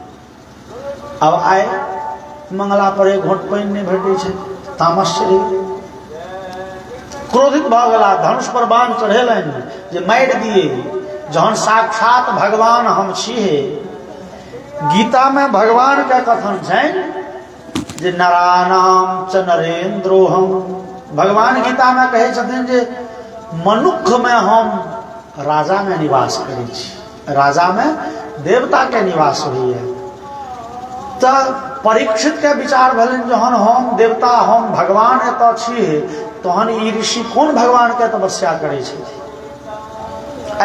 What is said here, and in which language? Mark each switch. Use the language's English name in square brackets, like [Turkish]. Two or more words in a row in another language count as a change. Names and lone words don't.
[Maithili] अब आए मंगला पर एक घोट पानि नहीं भेटे छै, तामस चलि गेलै। क्रोधित भऽ गेला, धनुष पर बाण चढ़ेलनि जे मारि दिए, जहन साक्षात भगवान हम छियै। गीता में भगवान के कथन छनि जे [Sanskrit] नरानाम च नरेन्द्रोहम। [Maithili] भगवान गीता में कहै छथिन जे मनुष्य में हम राजा में निवास करै छी, राजा में देवता के निवास होइए। तो परीक्षित के विचार भेलनि जहन हम देवता हम भगवान एतऽ छियै तहन ई ऋषि कोन भगवान के तपस्या करै छथि।